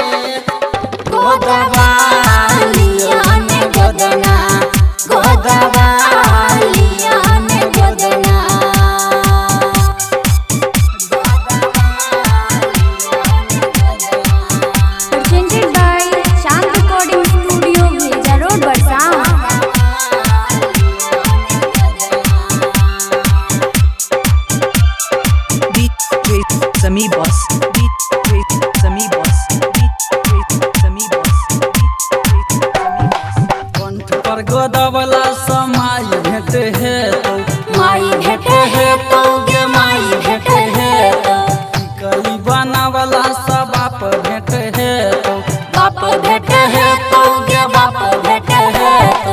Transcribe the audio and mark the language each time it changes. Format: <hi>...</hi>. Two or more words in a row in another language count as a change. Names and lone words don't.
<bho>गोदा बालियो ने गोदना, गोदा बालियो ने गोदना।</bho> <en>Presented by Shang Recording Studio, Bheja Road, Barsam. Beat with Sami boss, beat with Sami boss, beat with Sami boss, beat with Sami boss.</en> <mai>कंठ पर गोदवला समाई भेट है तो, माई भेटे है तो गे माई भेटे है तो, कली बनावला सब बाप भेट है तो, बाप भेटे है तो गे बाप भेटे है तो।</mai>